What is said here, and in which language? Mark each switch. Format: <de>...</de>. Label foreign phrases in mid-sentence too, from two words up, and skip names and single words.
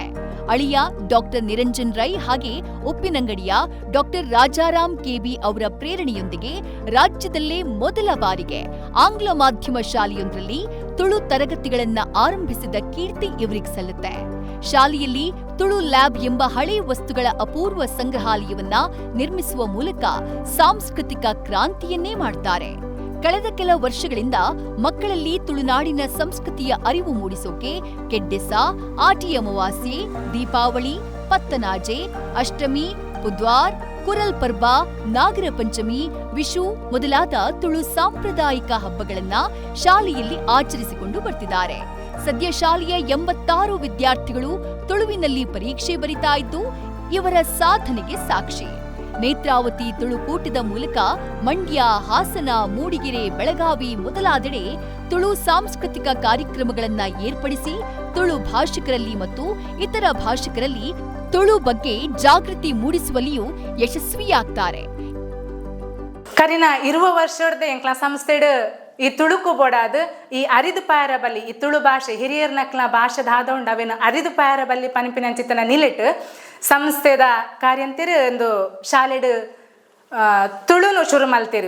<kn>ಅಳಿಯ ಡಾಕ್ಟರ್ ನಿರಂಜನ್ ರೈ ಹಾಗೆ ಉಪ್ಪಿನಂಗಡಿಯ ಡಾಕ್ಟರ್ ರಾಜಾರಾಮ್ ಕೆಬಿ ಅವರ ಪ್ರೇರಣೆಯೊಂದಿಗೆ ರಾಜ್ಯದಲ್ಲೇ ಮೊದಲ ಬಾರಿಗೆ ಆಂಗ್ಲ ಮಾಧ್ಯಮ ಶಾಲೆಯೊಂದರಲ್ಲಿ ತುಳು ತರಗತಿಗಳನ್ನ ಆರಂಭಿಸಿದ ಕೀರ್ತಿ ಇವರಿಗೆ ಸಲ್ಲುತ್ತೆ. ಶಾಲೆಯಲ್ಲಿ ತುಳು ಲ್ಯಾಬ್ ಎಂಬ ಹಳೆ ವಸ್ತುಗಳ ಅಪೂರ್ವ ಸಂಗ್ರಹಾಲಯವನ್ನ ನಿರ್ಮಿಸುವ ಮೂಲಕ ಸಾಂಸ್ಕೃತಿಕ ಕ್ರಾಂತಿಯನ್ನೇ ಮಾಡ್ತಾರೆ. ಕಳೆದ ಕೆಲ ವರ್ಷಗಳಿಂದ ಮಕ್ಕಳಲ್ಲಿ ತುಳುನಾಡಿನ ಸಂಸ್ಕೃತಿಯ ಅರಿವು ಮೂಡಿಸೋಕೆ ಕೆಡ್ಡೆಸ, ಆಟಿ ಅಮಾವಾಸ್ಯೆ, ದೀಪಾವಳಿ, ಪತ್ತನಾಜೆ, ಅಷ್ಟಮಿ, ಬುದ್ವಾರ್, ಕುರಲ್ ಪರ್ಬ, ನಾಗರ ಪಂಚಮಿ, ವಿಷು ಮೊದಲಾದ ತುಳು ಸಾಂಪ್ರದಾಯಿಕ ಹಬ್ಬಗಳನ್ನ ಶಾಲೆಯಲ್ಲಿ ಆಚರಿಸಿಕೊಂಡು ಬರ್ತಿದ್ದಾರೆ. ಸದ್ಯ ಶಾಲೆಯ 86 ವಿದ್ಯಾರ್ಥಿಗಳು ತುಳುವಿನಲ್ಲಿ ಪರೀಕ್ಷೆ ಬರಿತಾ ಇದ್ದು ಇವರ ಸಾಧನೆಗೆ ಸಾಕ್ಷಿ. ನೇತ್ರಾವತಿ ತುಳುಕೂಟದ ಮೂಲಕ ಮಂಡ್ಯ, ಹಾಸನ, ಮೂಡಿಗೆರೆ, ಬೆಳಗಾವಿ ಮೊದಲಾದೆಡೆ ತುಳು ಸಾಂಸ್ಕೃತಿಕ ಕಾರ್ಯಕ್ರಮಗಳನ್ನ ಏರ್ಪಡಿಸಿ ತುಳು ಭಾಷಿಕರಲ್ಲಿ ಮತ್ತು ಇತರ ಭಾಷಿಕರಲ್ಲಿ ತುಳು ಬಗ್ಗೆ ಜಾಗೃತಿ ಮೂಡಿಸುವಲ್ಲಿಯೂ ಯಶಸ್ವಿಯಾಗ್ತಾರೆ.</kn> <tcy>ಕರಿನ 20 ವರ್ಷದ ಎಂಕ್ಲ ಸಂಸ್ಥೆಡ್ ಈ ತುಳುಕು ಬೋಡಾದು ಈ ಅರಿದು ಪಾಯರ ಬಲ್ಲಿ ಈ ತುಳು ಭಾಷೆ ಹಿರಿಯರ್ ನಕ್ಲ ಭಾಷೆ ದಾದೊಂಡು ಅವೇನು ಅರಿದು ಪಾಯರ ಬಲ್ಲಿ ಪನಿಪಿನಂಚಿತನ ನಿಲಿಟ್ ಸಂಸ್ಥೆದ ಕಾರ್ಯಂತಿರು ಒಂದು ಶಾಲೆಡ್ ತುಳುನು ಶುರು ಮಲ್ತಿರು.</tcy>